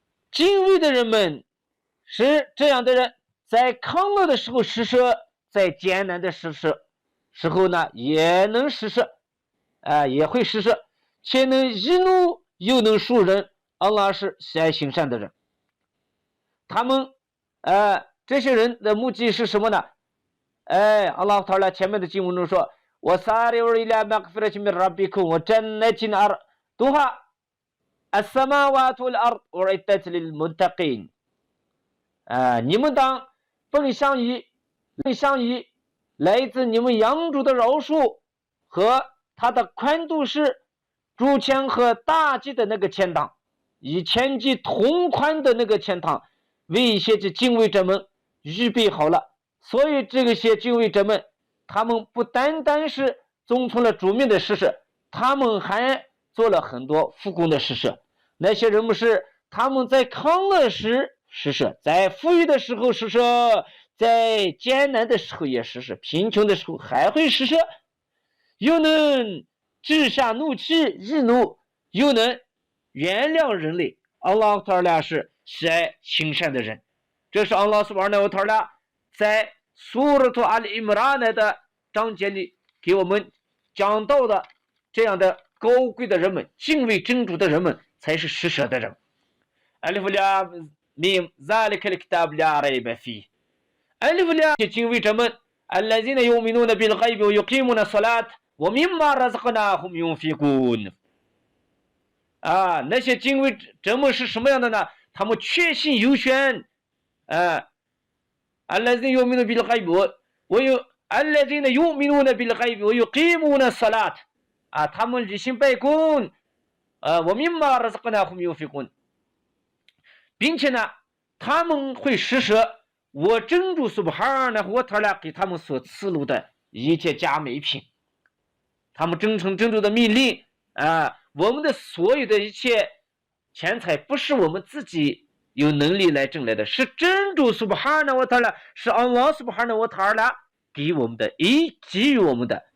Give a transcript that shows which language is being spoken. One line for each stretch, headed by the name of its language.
Chinese: 敬畏的人们是这样的人，在康乐的时候施舍，在艰难的时候呢也能施舍也会施舍，且能易怒又能恕人。安拉是喜爱行善的人。他们这些人的目的是什么呢？阿拉塔拉前面的经文中说
Arabic: وَسَارِعُوا إِلَى مَغْفِرَةٍ مِنْ رَبِّكُمْ وَجَنَّةٍ أَرْضُهَا السَّمَاوَاتُ وَالْأَرْضُ أُعِدَّتْ لِلْمُتَّقِينَ。
Chinese: 你们当奔向于来自你们养主的饶恕和他的宽度是诸天和大地的那个天堂，以天地同宽的那个天堂为一些敬畏者们预备好了。所以这些敬畏者们，他们不单单是遵从了主命的施舍，他们还做了很多复工的施舍。那些人们是他们在康乐时施舍，在富裕的时候施舍，在艰难的时候也施舍，贫穷的时候还会施舍，又能治下怒气易怒，又能原谅人类。阿拉塔拉是喜爱行善的人。这是阿拉苏巴哈纳瓦塔拉在苏拉图阿里伊姆兰的章节里给我们讲到的这样的高贵的人们，敬畏真主的人们才是施舍的人。
Arabic: ألف لام ميم ذلك الكتاب لا ريب فيه。 ألف لام
Chinese: 敬畏者们
Arabic: الذين يؤمنون بالغيب ويقيمون الصلاة ومما رزقناهم ينفقون。
Chinese: 那些敬畏者们是什么样的呢？他们确信有选
Arabic: الذين يؤمنون بالغيب الذين يؤمنون بالغيب ويقيمون الصلاة。
Chinese: 他们履行拜功
Arabic: ومما رزقناهم ينفقون。
Chinese: 并且呢他们会施舍我真主苏巴哈纳瓦塔拉给他们所赐录的一切佳美品。他们遵从真主的命令我们的所有的一切钱财不是我们自己有能力来挣来的，是真主苏巴哈纳瓦塔拉，是安拉苏巴哈纳瓦塔拉给我们的，给予我们的。